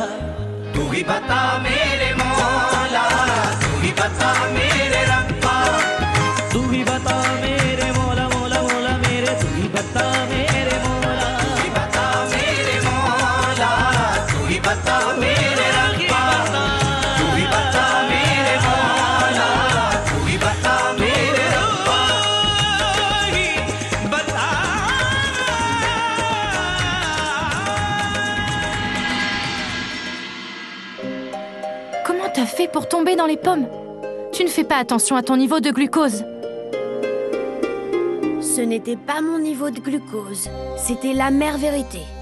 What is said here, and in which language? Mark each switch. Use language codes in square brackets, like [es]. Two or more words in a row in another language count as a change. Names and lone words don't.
[hi] तू ही बता मेरे मौला, तू ही बता मेरे रब्बा, तू ही बता मेरे मौला मौला मौला मेरे, तू ही बता मेरे मौला, तू ही बता मेरे मौला, तू ही बता मेरे रब्बा, तू ही बता मेरे मौला, तू ही बता मेरे रब्बा, ही बता। [fr] Comment t'as fait pour tomber dans les pommes? Tu ne fais pas attention à ton niveau de glucose. Ce n'était pas mon niveau de glucose, c'était la mère vérité.